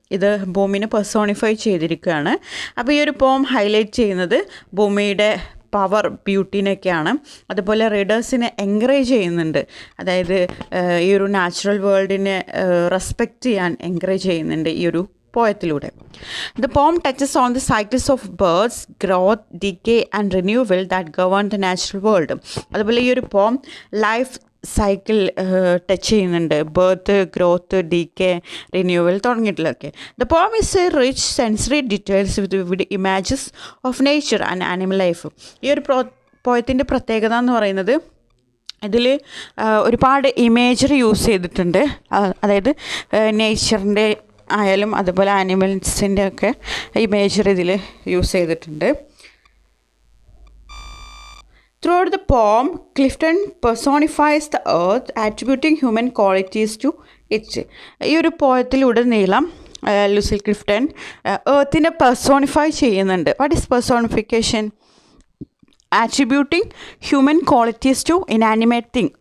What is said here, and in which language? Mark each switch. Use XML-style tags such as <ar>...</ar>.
<ml>ഇത് ഭൂമിനെ പെർസോണിഫൈ ചെയ്തിരിക്കുകയാണ്. അപ്പോൾ ഈ ഒരു പോം ഹൈലൈറ്റ് ചെയ്യുന്നത് ഭൂമിയുടെ പവർ, ബ്യൂട്ടീനൊക്കെയാണ്. അതുപോലെ റീഡേഴ്സിനെ എൻകറേജ് ചെയ്യുന്നുണ്ട്. അതായത് ഈ ഒരു നാച്ചുറൽ വേൾഡിനെ റെസ്പെക്റ്റ് ചെയ്യാൻ എൻകറേജ് ചെയ്യുന്നുണ്ട് ഈ ഒരു പോയത്തിലൂടെ.</ml> <en>The poem touches on the cycles of birth, growth, decay and renewal that govern the natural world.</en> <ml>അതുപോലെ ഈ ഒരു പോം ലൈഫ് സൈക്കിൾ ടച്ച് ചെയ്യുന്നുണ്ട്. Birth, growth, ഡീക്കെ, renewal തുടങ്ങിയിട്ടുള്ളതൊക്കെ.</ml> <en>The poem is a rich sensory details with images of nature and animal life.</en> <ml>ഈ ഒരു പോയത്തിൻ്റെ പ്രത്യേകത എന്ന് പറയുന്നത് ഇതിൽ ഒരുപാട് ഇമേജറി യൂസ് ചെയ്തിട്ടുണ്ട്. അതായത് നേച്ചറിൻ്റെ ആയാലും അതുപോലെ ആനിമൽസിൻ്റെ ഒക്കെ ഇമേജറി ഇതിൽ യൂസ് ചെയ്തിട്ടുണ്ട്.</ml> <en>Throughout the poem, Clifton personifies the earth, attributing human qualities to it.</en> <ml>ഈ ഒരു പോയത്തിലുടനീളം ലൂസിൽ ക്ലിഫ്റ്റൺ എർത്തിനെ പെർസോണിഫൈ ചെയ്യുന്നുണ്ട്.</ml> <en>What is personification? Attributing human qualities to inanimate thing.</en>